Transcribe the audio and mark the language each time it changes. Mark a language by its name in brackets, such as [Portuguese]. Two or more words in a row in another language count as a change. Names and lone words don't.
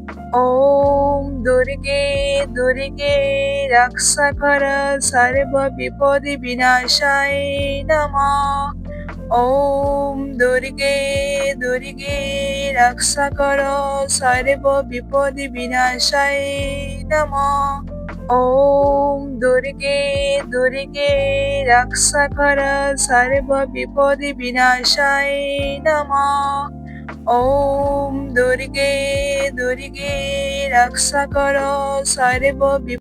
[Sanskrit] ওম দুর্গে দুর্গে রক্ষাকর সর্ববিপদবিনাশায় নমঃ। ওম দুর্গে দুর্গে রক্ষাকর সর্ববিপদবিনাশায় নমঃ। ॐ दुर्गे दुर्गे रक्षकर सर्वविपदविनाशाय नमः ॐ दुर्गे दुर्गे रक्षकर सर्वविपदविनाशाय